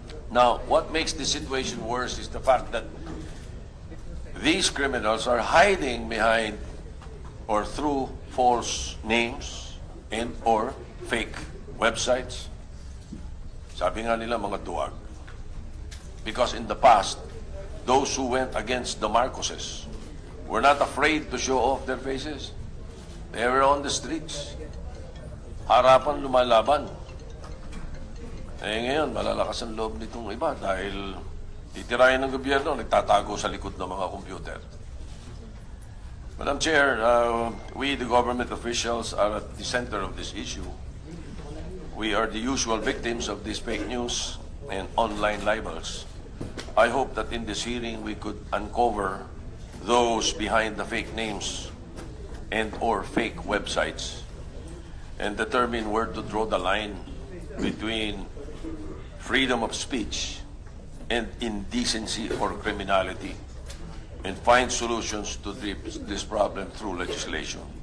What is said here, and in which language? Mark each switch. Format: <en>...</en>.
<en>Now, what makes the situation worse is the fact that these criminals are hiding behind or through false names and or fake websites.</en> <tl>Sabi nga nila mga duwag.</tl> <en>Because in the past, those who went against the Marcoses were not afraid to show off their faces. They were on the streets.</en> <tl>Harapan lumalaban. Eh ngayon, malalakas ang loob nitong iba dahil titirayan ng gobyerno, nagtatago sa likod ng mga computer.</tl> <en>Madam Chair, we, the government officials, are at the center of this issue. We are the usual victims of these fake news and online libels. I hope that in this hearing we could uncover those behind the fake names and or fake websites and determine where to draw the line between freedom of speech and indecency or criminality, and find solutions to this problem through legislation.</en>